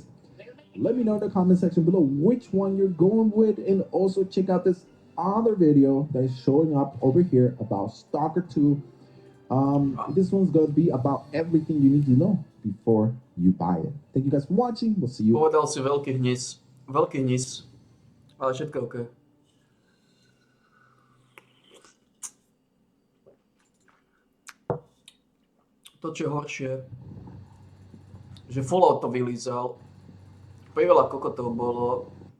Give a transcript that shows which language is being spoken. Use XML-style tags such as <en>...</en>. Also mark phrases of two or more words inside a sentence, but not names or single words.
<en>Let me know in the comment section below which one you're going with, and also check out this other video that is showing up over here about Stalker 2. This one's gonna be about everything you need to know before you buy it. Thank you guys for watching. We'll see you.</en> <sk>Povedal si veľký hnis. Veľký hnis. Ale všetko OK. To, čo je horšie, že Fallout to vylízal. Priveľa kokotov bolo.</sk>